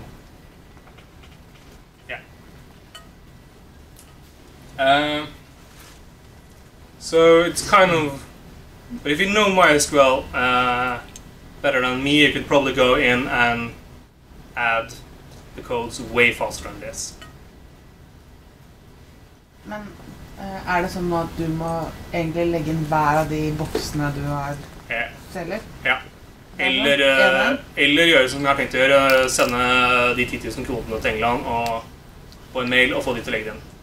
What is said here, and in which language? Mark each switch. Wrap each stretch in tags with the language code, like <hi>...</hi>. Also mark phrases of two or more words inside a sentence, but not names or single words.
<en>Yeah. So it's kind of, but if you know MySQL better than me, you could probably go in and add the codes way faster than this.</en> <no>Men det sånn at du må egentlig legge inn hver av de boksene du har selger? Ja. Eller gjøre som jeg har tenkt å gjøre, sende de 10 000 kronene til England og på en mail og få de til å legge den.</no>